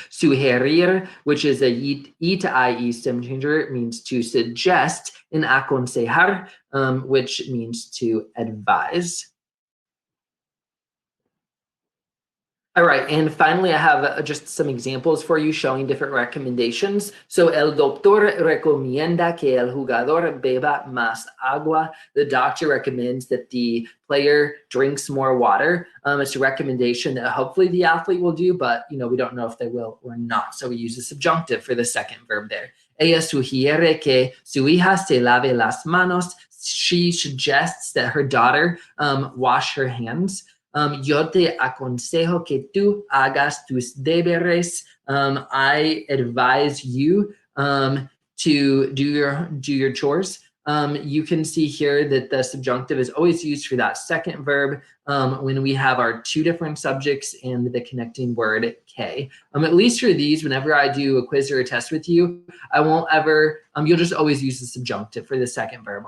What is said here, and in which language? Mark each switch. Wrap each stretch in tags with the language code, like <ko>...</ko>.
<en>Sugerir, which is a E to IE stem changer, means to suggest. And aconsejar, which means to advise. All right, and finally, I have just some examples for you showing different recommendations.</en> <es>So, el doctor recomienda que el jugador beba más agua.</es> <en>The doctor recommends that the player drinks more water. It's a recommendation that hopefully the athlete will do, but we don't know if they will or not. So we use the subjunctive for the second verb there.</en> <es>Ella sugiere que su hija se lave las manos.</es> <en>She suggests that her daughter wash her hands.</en> <es>Yo te aconsejo que tú hagas tus deberes.</es> <en>I advise you to do your chores. You can see here that the subjunctive is always used for that second verb when we have our two different subjects and the connecting word K. At least for these, whenever I do a quiz or a test with you, I won't ever, you'll just always use the subjunctive for the second verb.</en>